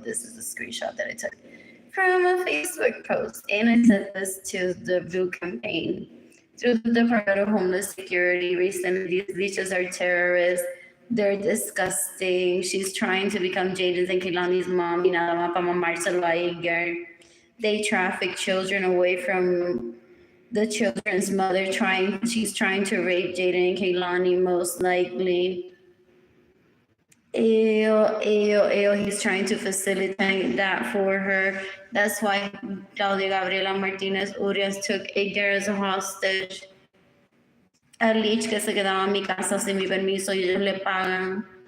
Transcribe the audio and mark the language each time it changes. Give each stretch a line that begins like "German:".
English: This is a screenshot that I took from a Facebook post. And I sent this to the Blue campaign. Through the Department of Homeless Security, recently these leeches are terrorists. They're disgusting. She's trying to become Jaden's and Kehlani's mom.
Spanish: Nada más para mamárselo a ella.
English: They traffic children away from the children's mother. She's trying to rape Jaden and Kehlani, most likely. Ew, ew, ew. He's trying to facilitate that for her. That's why Claudia Gabriela Martinez Urias took Edgar as a hostage.
Spanish: A leech que se quedaba en mi casa sin mi permiso y ellos le pagan.